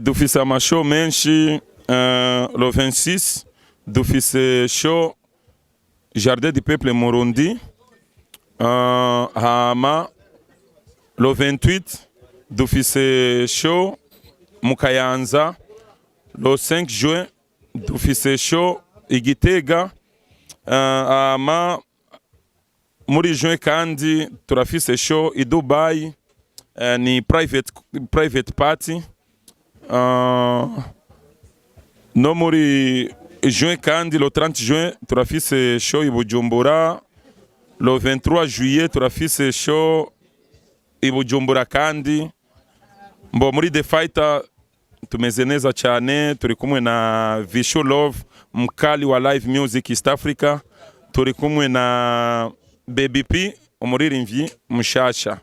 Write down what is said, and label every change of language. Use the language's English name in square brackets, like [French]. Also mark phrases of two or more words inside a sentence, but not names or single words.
[Rundi] Dufise amashow menshi, le 26 dufise show Jardin du Peuple Murundi, hama le 28 dufise show Mukayanza, [French] le 5 juin [Rundi] dufise show Igitega, hama muri juin kandi turafise show i Dubai, ni [English] private party. [Rundi] No muri juin kandi [French] le 30 juin [Rundi] turafise show i Bujumbura, [French] le 23 juillet [Rundi] turafise show i Bujumbura kandi. Mbo muri The Fighter tumeze neza cyane, turi kumwe na Vishu Love, [Swahili] mkali wa [English] live music East Africa, [Rundi] turi kumwe na Baby P umuririmbyi mushasha.